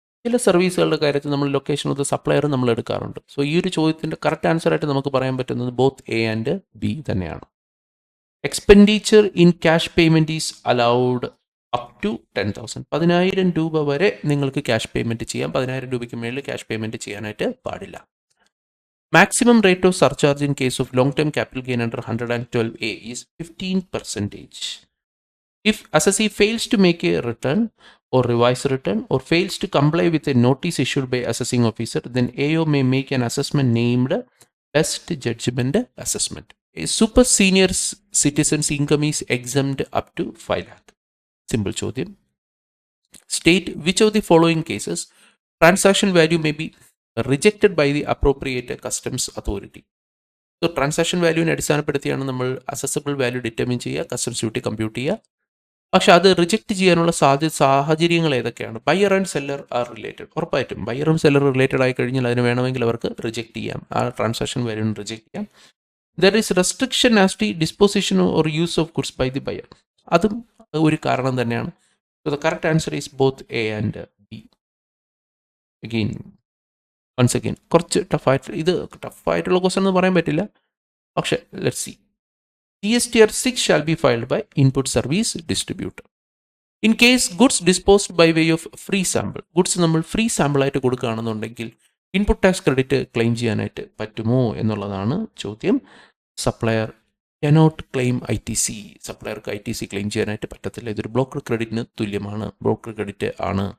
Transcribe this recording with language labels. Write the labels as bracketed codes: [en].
[ml] ചില സർവീസുകളുടെ കാര്യത്തിൽ നമ്മൾ ലൊക്കേഷൻ ഓഫ് ദി സപ്ലയർ നമ്മൾ എടുക്കാറുണ്ട്. സോ ഈ ഒരു ചോദ്യത്തിൻ്റെ കറക്റ്റ് ആൻസറായിട്ട് നമുക്ക് പറയാൻ പറ്റുന്നത് ബോത്ത് എ ആൻഡ് ബി തന്നെയാണ്. [en] Expenditure in cash payment is allowed up to 10,000. [ml] 10,000 രൂപ വരെ നിങ്ങൾക്ക് ക്യാഷ് പേയ്മെൻറ്റ് ചെയ്യാം. 10,000 രൂപയ്ക്ക് മേളിൽ ക്യാഷ് പേയ്മെൻറ്റ് ചെയ്യാനായിട്ട് പാടില്ല. [en] Maximum rate of surcharge in case of long-term capital gain under 112A is 15%. If assessee fails to make a return or revise return or fails to comply with a notice issued by assessing officer, then AO may make an assessment named best judgment assessment. A super senior citizen's income is exempt up to 5 lakh. Simple ചോദ്യം. State which of the following cases transaction value may be rejected by the appropriate customs authority. [ml] So transaction വാല്യൂവിനെ അടിസ്ഥാനപ്പെടുത്തിയാണ് നമ്മൾ accessible value determine ചെയ്യുക, customs duty compute ചെയ്യുക. പക്ഷെ അത് reject ചെയ്യാനുള്ള സാഹചര്യങ്ങൾ ഏതൊക്കെയാണ്? [en] Buyer and seller are related. [ml] ഉറപ്പായിട്ടും ബയറും സെല്ലറും റിലേറ്റഡ് ആയി കഴിഞ്ഞാൽ അതിന് വേണമെങ്കിൽ അവർക്ക് റിജക്റ്റ് ചെയ്യാം, ആ ട്രാൻസാക്ഷൻ വാല്യൂവിനെ റിജക്റ്റ് ചെയ്യാം. [en] There is restriction as to disposition or use of goods by the buyer. [ml] അതും ഒരു കാരണം തന്നെയാണ്. [en] So the correct answer is both A and B. [ml] Again once again കുറച്ച് ടഫായിട്ടുള്ള ക്വസ്റ്റൻ എന്ന് പറയാൻ പറ്റില്ല. പക്ഷേ [en] Let's see. GSTR 6 shall be filed by input service distributor. In case goods disposed by way of free sample, [ml] goods നമ്മൾ free സാമ്പിളായിട്ട് കൊടുക്കുകയാണെന്നുണ്ടെങ്കിൽ input tax credit claim ചെയ്യാനായിട്ട് പറ്റുമോ എന്നുള്ളതാണ് ചോദ്യം. [en] Supplier cannot claim ITC. [ml] സപ്ലയർക്ക് ITC claim ചെയ്യാനായിട്ട് പറ്റത്തില്ല. ഇതൊരു broker ക്രെഡിറ്റിന് തുല്യമാണ്, broker credit ആണ്.